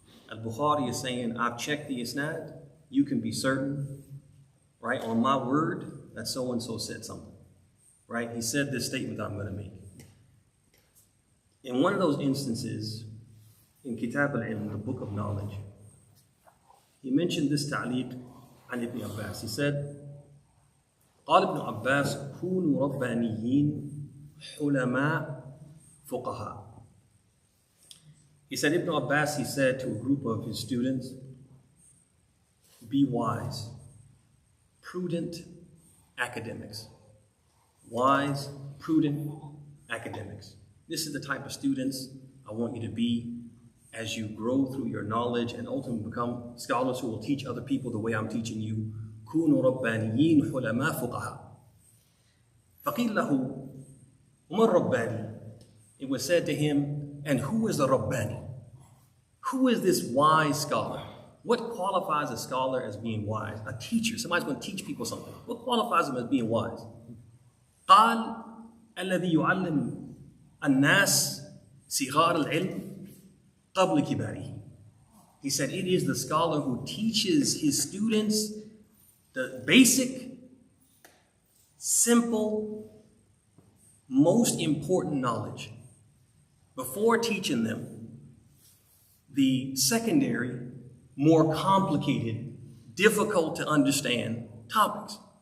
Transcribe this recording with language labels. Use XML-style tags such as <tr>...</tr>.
<en>Al-Bukhari is saying, I've checked the isnad, you can be certain, right, on my word, that so-and-so said something. Right? He said this statement that I'm going to make. In one of those instances, in Kitaabu Tawhid, the book of knowledge, he mentioned this ta'liq an Ibn Abbas. He said,</en> <ar>قال ابن عباس كونوا ربانيين حلماء فقهاء.</ar> <en>He said, Ibn Abbas, he said to a group of his students, be wise, prudent academics. Wise, prudent academics. This is the type of students I want you to be as you grow through your knowledge and ultimately become scholars who will teach other people the way I'm teaching you.</en> <ar>كونوا ربانيين حلماء فقهاء. فقيل له وما الرباني?</ar> <en>It was said to him, and who is the Rabbani? Who is this wise scholar? What qualifies a scholar as being wise? A teacher, somebody's going to teach people something. What qualifies them as being wise?</en> <ar>قال الذي يعلم الناس صغار العلم قبل كباره.</ar> <en>He said it is the scholar who teaches his students the basic, simple, most important knowledge before teaching them the secondary, more complicated, difficult to understand topics.</en>